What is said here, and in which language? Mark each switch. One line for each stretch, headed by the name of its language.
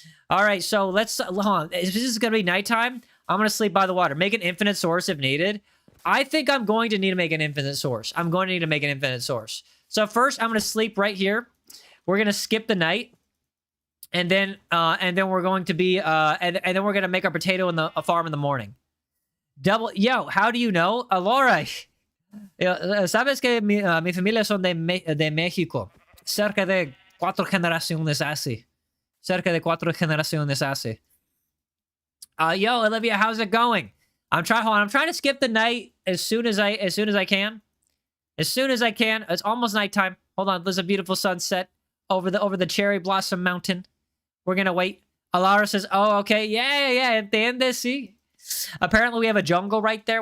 English: All right, so let's... Hold on. If this is gonna be nighttime, I'm gonna sleep by the water. Make an infinite source if needed. I think I'm going to need to make an infinite source. I'm going to need to make an infinite source. So first, I'm going to sleep right here. We're going to skip the night. And then we're going to be, and then we're going to make our potato in a farm in the morning. Yo, how do you know?
Spanish: Laura, sabes que mi familia son de México. Cerca de 4 generaciones así. Cerca de 4 generaciones así.
English: Yo, Olivia, how's it going? I'm trying to skip the night as soon as I can. As soon as I can. It's almost nighttime. Hold on, there's a beautiful sunset over the cherry blossom mountain. We're gonna wait. Alara says, "Oh, okay, yeah.
Spanish: Entiende, sí."
English: Apparently, we have a jungle right there.